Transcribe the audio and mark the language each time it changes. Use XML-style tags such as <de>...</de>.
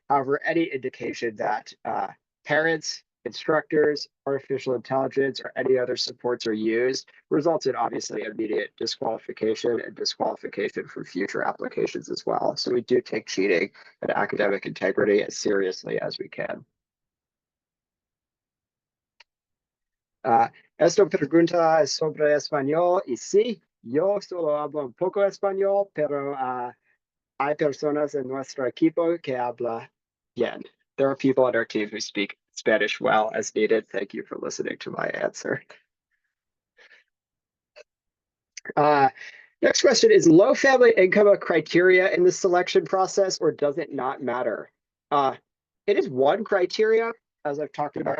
<en>However, any indication that parents, instructors, artificial intelligence, or any other supports are used results in obviously immediate disqualification and disqualification for future applications as well. So we do take cheating and academic integrity as seriously as we can.</en> <es>Esto pregunta sobre español y sí, yo solo hablo un poco español, pero hay personas en nuestro equipo que habla bien.</es> <en>There are people on our team who speak Spanish well as needed. Thank you for listening to my answer. Next question is low family income a criteria in the selection process or does it not matter? It is one criteria, as I've talked about.</en>